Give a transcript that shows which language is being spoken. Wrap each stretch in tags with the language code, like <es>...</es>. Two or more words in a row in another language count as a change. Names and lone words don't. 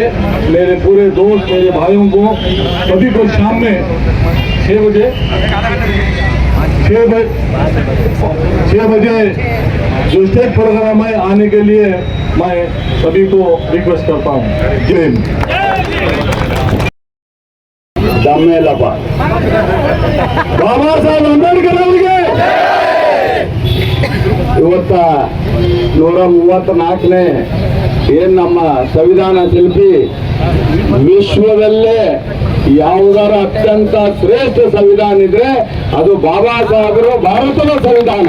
<hi>मेरे पूरे दोस्त, मेरे भाइयों को सभी को शाम में 6 बजे जो</hi> <en>stage program</en> <hi>है आने के लिए मैं सभी को रिक्वेस्ट करता हूँ। जय हिंद।</hi> <kn>ದಮ್ಮೇಲಪ್ಪ ಬಾಬಾ ಸಾಹೇಬ್ ಅಂಬೇಡ್ಕರ್ ಅವರಿಗೆ ಇವತ್ತ 134ನೇ ಏನ್ ನಮ್ಮ ಸಂವಿಧಾನ ಶಿಲ್ಪಿ ವಿಶ್ವದಲ್ಲೇ ಯಾವುದರ ಅತ್ಯಂತ ಶ್ರೇಷ್ಠ ಸಂವಿಧಾನ ಇದ್ರೆ ಅದು ಬಾಬಾ ಸಾಹೇಬರು ಭಾರತದ ಸಂವಿಧಾನ.</kn>